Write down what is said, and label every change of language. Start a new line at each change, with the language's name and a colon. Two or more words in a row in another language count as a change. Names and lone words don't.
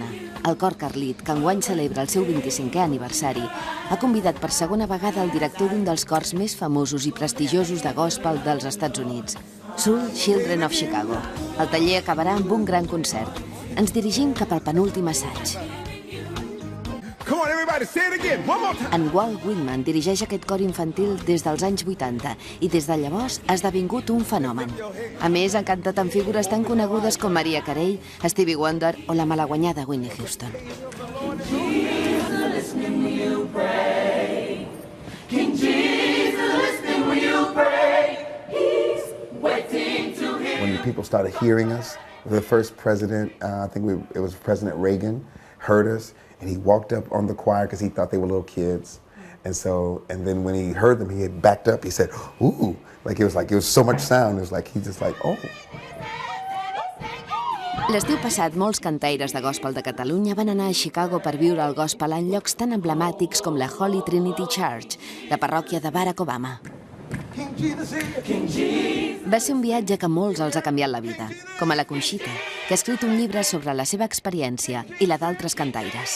Catalan: El cor Carlit, que enguany celebra el seu 25è aniversari, ha convidat per segona vegada el director d'un dels cors més famosos i prestigiosos de gospel dels Estats Units, Soul Children of Chicago. El taller acabarà amb un gran concert. Ens dirigim cap al penúltim assaig.
English: Come on, everybody, say it again. One more time.
Catalan: En Walt Whitman dirigeix aquest cor infantil des dels anys 80 i des de llavors ha esdevingut un fenomen. A més, ha cantat amb figures tan conegudes com Mariah Carey, Stevie Wonder o la malaguanyada Whitney Houston.
English: When people started hearing us, the first president, it was President Reagan, heard us, and he walked up on the choir because he thought they were little kids. And then when he heard them, he had backed up. He said, "Ooh!" It was so much sound. It was like he just "Oh."
Catalan: L'estiu passat, molts cantaires de gospel de Catalunya van anar a Chicago per viure el gospel en llocs tan emblemàtics com la Holy Trinity Church, la parròquia de Barack Obama. Va ser un viatge que a molts els ha canviat la vida, com a la Conxita, que ha escrit un llibre sobre la seva experiència i la d'altres cantaires.